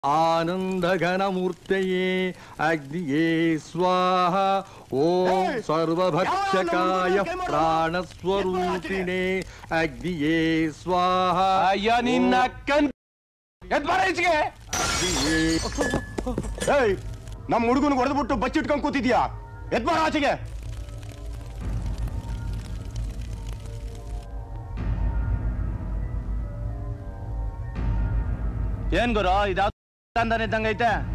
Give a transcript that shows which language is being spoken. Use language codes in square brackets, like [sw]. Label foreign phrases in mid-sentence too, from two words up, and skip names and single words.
[sa] आनंदघनमूर्तये अग्निये स्वाहा ओम सर्वभक्षकाय प्राणस्वरूपिणे अग्निये स्वाहा [kn] ಅಯ್ಯಾ ನಿನ್ನ ಕನ ಎದ್ ಬರ ಈಚೆಗೆ ಏಯ್ ನಮ್ಮ ಹುಡುಗನ ಹೊಡೆದ್ಬಿಟ್ಟು ಬಚ್ಚಿಟ್ಕೊಂಡು ಕೂತಿದ್ಯಾ ಎದ್ ಬರ ಆಚೆಗೆ ಏನ್ ಗುರು ಇದಾವ ತಂದಾನೆ ಇದ್ದಂಗೈತೆ